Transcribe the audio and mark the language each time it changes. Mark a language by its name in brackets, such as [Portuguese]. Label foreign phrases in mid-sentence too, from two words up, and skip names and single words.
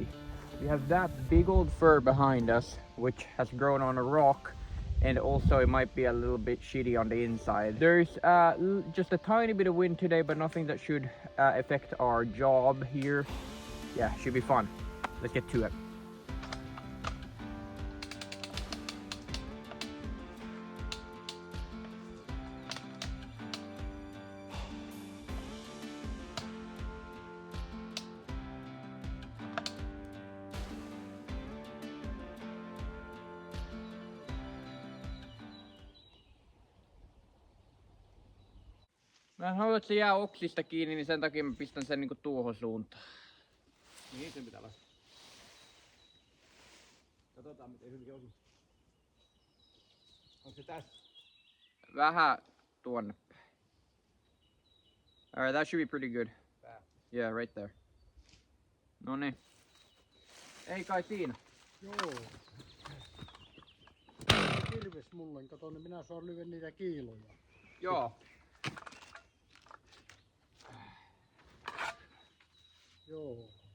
[English] We have that big old fir behind us, which has grown on a rock. And also it might be a little bit shitty on the inside. There's just a tiny bit of wind today, but nothing that should affect our job here. Yeah, should be fun. Let's get to it. [Finnish] Mä en halua, että se jää oksista kiinni, niin sen takia mä pistän sen niinku tuohon suuntaan. Niin sen pitää olla. Katsotaan miten hyvin osu. Onko se tässä? Vähän tuonne päin. [English] Alright, that should be pretty good. Yeah, right there. [Finnish] No niin. Ei kai siinä. Joo. Kirves mulle, kato, niin minä saan lyödä niitä kiiloja. Joo. Joo.